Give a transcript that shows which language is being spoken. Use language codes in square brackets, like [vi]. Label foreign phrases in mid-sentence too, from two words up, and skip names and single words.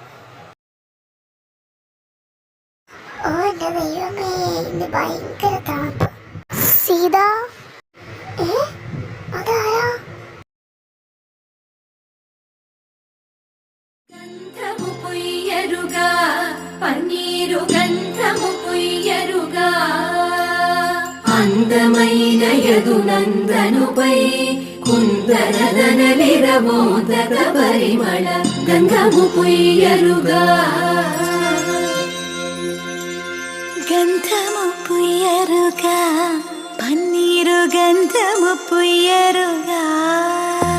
[ml] ഓ എൻ്റെ ദൈവമേ, ഇന്ന് ഭയങ്കര തണുപ്പ്. സീത, അതാരാ? [te] గంధము పొయ్యరుగా పన్నీరు గంధము పొయ్యరుగా అందమైనయదు నందనుపై కుందరదనలిరమోదక పరిమళ గంధము పొయ్యరుగా గంధము పుయ్యరుగా పన్నీరు గంధము పుయ్యరుగా